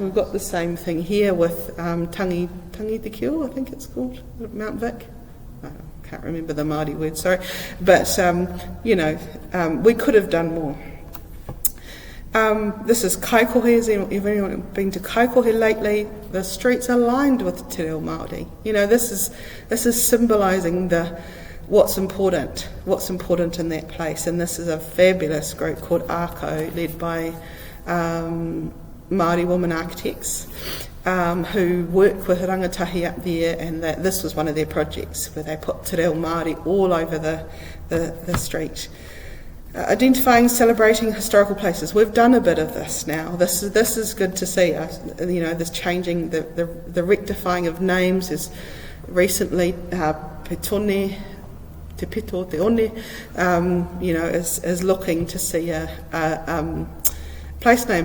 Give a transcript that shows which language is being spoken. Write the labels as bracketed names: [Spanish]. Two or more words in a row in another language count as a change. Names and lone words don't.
[English] We've got the same thing here with Tangi Te Kio, I think it's called, Mount Vic. I can't remember the Māori word, sorry. But, we could have done more. This is Kaikohe. Has anyone been to Kaikohe lately? The streets are lined with [Māori] te reo Māori. [English] This is symbolising what's important in that place. And this is a fabulous group called ARCO, led by Māori women architects who work with rangatahi up there, and this was one of their projects where they put [Māori] te reo Māori [English] all over the street. Identifying, celebrating historical places. We've done a bit of this now. This is good to see. This changing, the rectifying of names is recently Petone, Te Pito, Te One, is looking to see a place name.